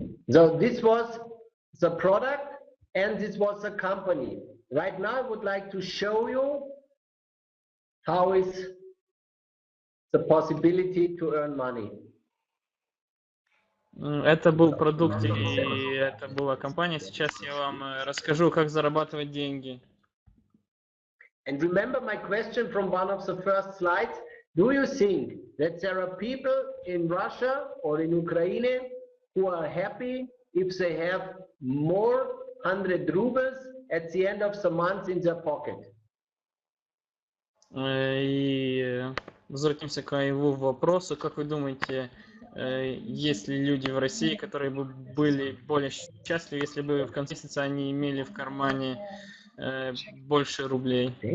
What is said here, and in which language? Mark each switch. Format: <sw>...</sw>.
<en>So this was the product and this was the company. Right now I would like to show you how is the possibility to earn money.</en> <ru>Это был продукт и это была компания. Сейчас я вам расскажу, как зарабатывать деньги.</ru> <en>And remember my question from one of the first slides. Do you think that there are people in Russia or in Ukraine who are happy if they have more 100 rubles at the end of the month in their pocket?</en> <ru>И возвратимся к его вопросу. Как вы думаете, есть ли люди в России, которые бы были более счастливы, если бы в конце месяца они имели в кармане больше рублей?</ru>